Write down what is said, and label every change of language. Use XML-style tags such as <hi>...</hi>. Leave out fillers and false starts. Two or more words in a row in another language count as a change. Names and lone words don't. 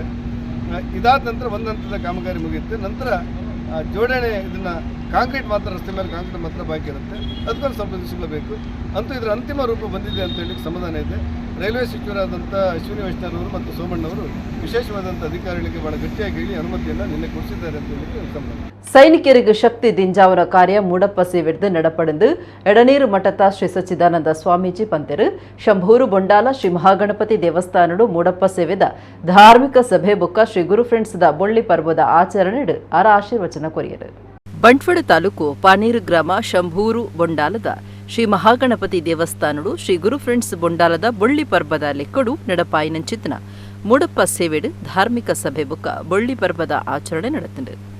<kn>ಇದಾದ ನಂತರ ಒಂದು ಹಂತದ ಕಾಮಗಾರಿ ಮುಗಿಯುತ್ತೆ. ನಂತರ ಜೋಡಣೆ ಇದನ್ನು ಕಾಂಕ್ರೀಟ್ ಮಾತ್ರ, ರಸ್ತೆ ಮೇಲೆ ಕಾಂಕ್ರೀಟ್ ಮಾತ್ರ ಬಾಕಿ ಇರುತ್ತೆ. ಅದಕ್ಕೊಂದು ಸ್ವಲ್ಪ ದಿವಸಗಳು ಬೇಕು. ಅಂತೂ ಇದರ ಅಂತಿಮ ರೂಪ ಬಂದಿದೆ ಅಂತ ಹೇಳಿ ಸಮಾಧಾನ ಇದೆ. ರೈಲ್ವೆ ಸಚಿವರಾದಂಥ ಅಶ್ವಿನಿ ವೈಷ್ಣವ್ ಅವರು ಮತ್ತು ಸೋಮಣ್ಣವರು ವಿಶೇಷವಾದಂಥ ಅಧಿಕಾರಿಗಳಿಗೆ ಬಹಳ ಗಟ್ಟಿಯಾಗಿ ಹೇಳಿ ಅನುಮತಿಯನ್ನು ನಿನ್ನೆ ಕೊಡಿಸಿದ್ದಾರೆ ಅಂತ ಹೇಳಲಿಕ್ಕೆ ಸಂಬಂಧ.</kn> <tcy>ಸೈನಿಕರಿಗೆ ಶಕ್ತಿ ದಿಂಜಾವನ ಕಾರ್ಯ ಮೂಡಪ್ಪ ಸೇವಿಡ್ದು ನಡಪಡೆದು ಎಡನೀರು ಮಠದ ಶ್ರೀ ಸಚ್ಚಿದಾನಂದ ಸ್ವಾಮೀಜಿ ಪಂತೆರು ಶಂಭೂರು ಬೊಂಡಾಲ ಶ್ರೀ ಮಹಾಗಣಪತಿ ದೇವಸ್ಥಾನಡು ಮೂಡಪ್ಪ ಸೇವೆದ ಧಾರ್ಮಿಕ ಸಭೆ ಬುಕ್ಕ ಶ್ರೀ ಗುರು ಫ್ರೆಂಡ್ಸ್ ದ ಬೊಳ್ಳಿ ಪರ್ವದ ಆಚರಣೆ ಅರ ಆಶೀರ್ವಚನ ಕೊರಿಯರು. ಬಂಟ್ವಾಳ ತಾಲೂಕು ಪಾನೀರು ಗ್ರಾಮ ಶಂಭೂರು ಬೊಂಡಾಲದ ಶ್ರೀ ಮಹಾಗಣಪತಿ ದೇವಸ್ಥಾನಡು ಶ್ರೀ ಗುರು ಫ್ರೆಂಡ್ಸ್ ಬೊಂಡಾಲದ ಬೊಳ್ಳಿ ಪರ್ಬದ ಲೆಕ್ಕಡು ನಡಪಾಯಿನಂಚಿತ್ತನ ಮೂಡಪ್ಪ ಸೇವೆಡು ಧಾರ್ಮಿಕ ಸಭೆ ಬುಕ್ಕ ಬೊಳ್ಳಿ ಪರ್ಬದ ಆಚರಣೆ ನಡೆತಿಂಡು.</tcy>